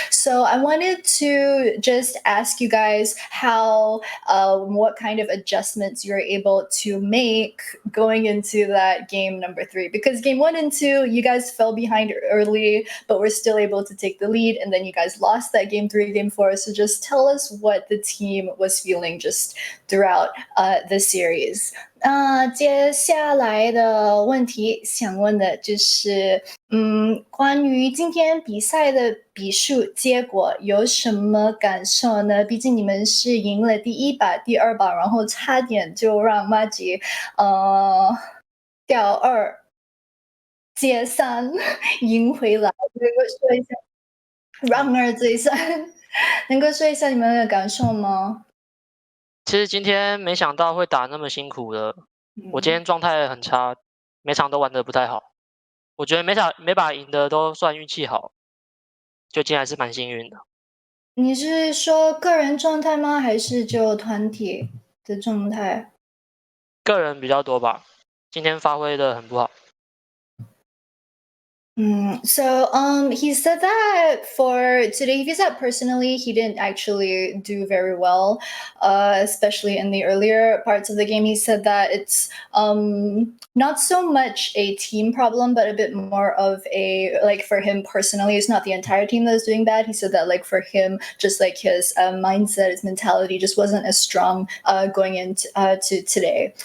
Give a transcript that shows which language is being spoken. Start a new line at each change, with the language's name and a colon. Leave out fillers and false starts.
English: So I wanted to just ask you guys how what kind of adjustments you're able to make going into that game number 3, because game 1 and 2 you guys fell behind early, but we're still able to take the lead, and then you guys lost that game 3, game 4. So just tell us what the team was feeling just throughout the series.
Chinese: 接下来的问题想问的就是关于今天比赛的比数结果有什么感受呢？毕竟你们是赢了第1把、第2把，然后差点就让马吉掉2接3赢回来，能够说一下让2追3，能够说一下你们的感受吗？其实今天没想到会打那么辛苦的，我今天状态很差，每场都玩得不太好。我觉得每把赢的都算运气好，就今天还是蛮幸运的。你是说个人状态吗？还是就团体的状态？个人比较多吧，今天发挥得很不好。
English: So he said that for today, he feels that personally he didn't actually do very well, especially in the earlier parts of the game. He said that it's not so much a team problem, but a bit more of a for him personally, it's not the entire team that's doing bad. He said that for him, just his mindset, his mentality just wasn't as strong going into to today.